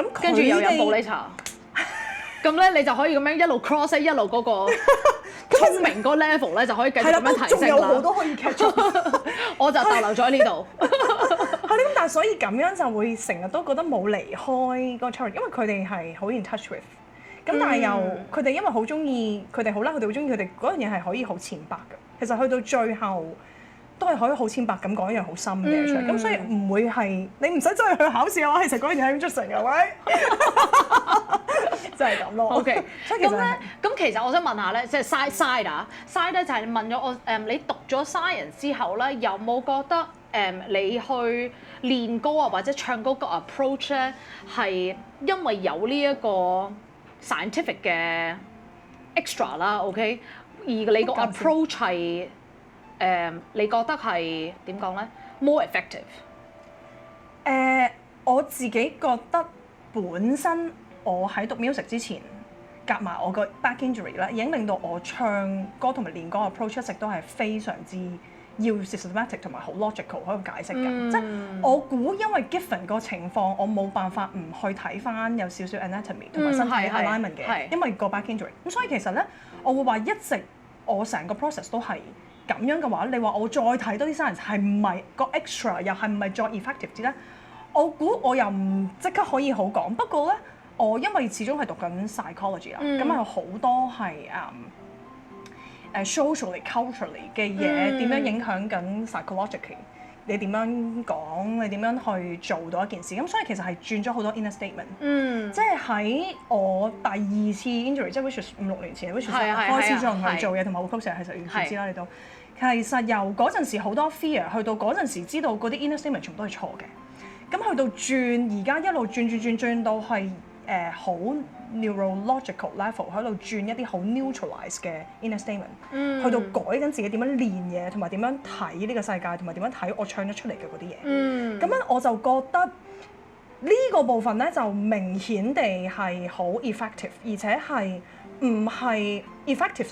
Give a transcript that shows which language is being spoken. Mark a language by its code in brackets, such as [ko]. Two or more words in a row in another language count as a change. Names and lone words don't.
[yue] 跟住又有玻璃茶。咁咧你就可以咁樣一路 cross 一路嗰個聰明嗰 level 咧就可以繼續咁樣提升啦。仲有好多可以 [en] catch up。 [yue] 我就逗留咗喺呢度。係咧，咁但係所以咁樣就會成日都覺得冇離開個 challenge，因為佢哋係好 [en] in touch with。 [yue] 咁但係又佢哋因為好中意，佢哋好啦，佢哋好中意佢哋嗰樣嘢係可以好淺白嘅。其實去到最後都係可以好淺白咁講一樣好深嘅出嚟。咁所以唔會係你唔使真係去考試嘅話，其實嗰樣嘢係 interesting 嘅，喂。就係咁咯。OK， 咁咧，咁其實我想問下咧，即係 side 咧就係問咗我你讀咗 science 之後咧，有冇覺得你去練歌啊或者唱歌個 approach 咧係因為有呢一個 scientific 嘅 extra 啦 ，OK， 而你個 approach 係你覺得係點講咧 [en] more effective？ [yue] 我自己覺得本身。我喺讀 music 之前，夾埋我個 [en] back injury [yue] 咧，已經令到我唱歌同埋練歌嘅 approach 一直都係非常之要 systematic 同埋好 logical 可以解釋嘅。即係我估因為 given 個情況，我冇辦法唔去睇翻有少少 anatomy 同埋身體 alignment 嘅，因為個 [en] back injury。 [yue] 咁所以其實咧，我會話一直我成個 process 都係咁樣嘅話，你話我再睇多啲 science 係唔係個 extra 又係唔係再 effective 啲咧？我估我又唔即刻可以好講，不過咧。我因為始終係讀緊 psychology 啦，咁有好多係 [en] socially culturally [yue] 嘅嘢點樣影響緊 psychologically， 你點樣講，你點樣去做到一件事，咁所以其實係轉咗好多 [en] inner statement， [yue] 即係喺我第2次 injury，即係 [en] which is [yue] 5-6 年前 ， [en] which is [yue] 開始仲去做嘢同埋會 post 其實完全知啦，你都其實由嗰陣時好多 fear 去到嗰陣時知道嗰啲 [en] inner statement [yue] 全部都係錯嘅，咁去到轉而家一路轉到係。好 [en] neurological level [yue] 喺度轉一啲好 neutralize 嘅 [en] inner statement， [yue] 去到改緊自己點樣練嘢，同埋點樣睇呢個世界，同埋點樣睇我唱得出嚟嘅嗰啲嘢。咁樣我就覺得呢個部分咧就明顯地係好 effective， 而且係唔係 effective？